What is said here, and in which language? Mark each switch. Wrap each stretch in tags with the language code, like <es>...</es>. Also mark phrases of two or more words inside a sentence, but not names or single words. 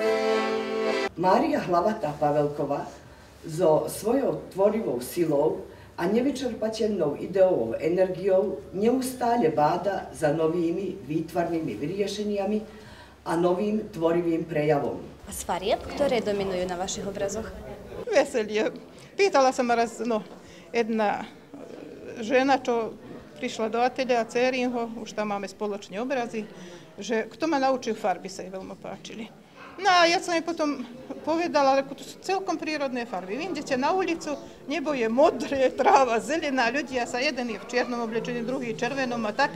<sk>Mária Hlavatá Pavelková so svojou tvorivou silou a nevyčerpateľnou ideovou energiou neustále báda za novými výtvarnými vyriešeniami a novým tvorivým prejavom. A z farieb, ktoré dominujú na vašich obrazoch? Veselje.</sk> <sr>Pitala sam</sr> <sk>raz, jedna žena, čo prišla do atelja Cerinho, už tam máme spoločni obrazi, že kto ma naučil farby, sa jej veľmi páčili. No a ja som jej potom povedala, to sú celkom prírodné farby. Vy idete na ulicu, nebo je modré, tráva, zelená, ľudia sa, jeden je v čiernom oblečení, druhý v červenom a tak.</sk>